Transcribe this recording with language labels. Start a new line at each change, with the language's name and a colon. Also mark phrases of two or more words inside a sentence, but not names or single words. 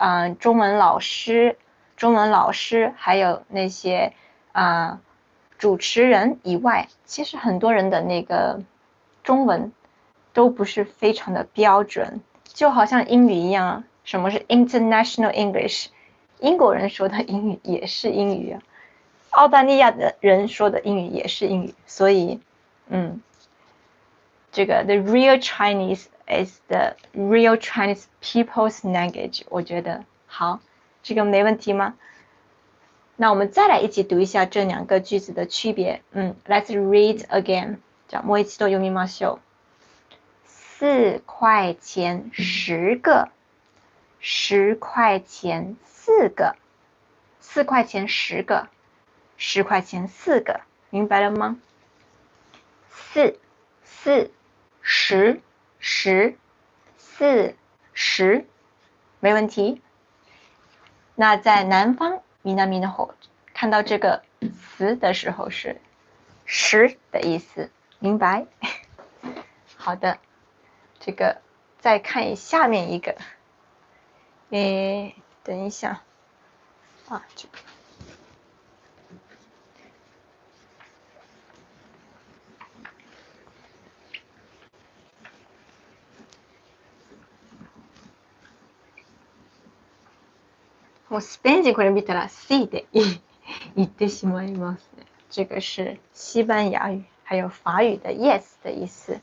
Chinese: 中文老师，还有那些主持人以外，其实很多人的那个中文都不是非常的标准，就好像英语一样，什么是
English: International English，
Chinese: 英国人说的英语也是英语啊，澳大利亚的人说的英语也是英语，所以，
English: 这个 the real Chinese is the real Chinese people's language，
Chinese: 我觉得好，这个没问题吗？那我们再来一起读一下这两个句子的区别。
English: Let's read again。
Japanese: じゃあもう一度読みましょう。
Chinese: 4 块钱10个，10块钱4个，4块钱10个，10块钱4个，明白了吗？4 10 10 4 10，没问题。那在南方
Japanese: 南の方
Chinese: 看到这个词的时候是10的意思，明白？好的，这个再看下面一个，等一下啊，这个。
Japanese: もうスペイン人これ見たら C で言ってしまいますね。
Chinese: 这个是西班牙语还有法语的 yes 的意思。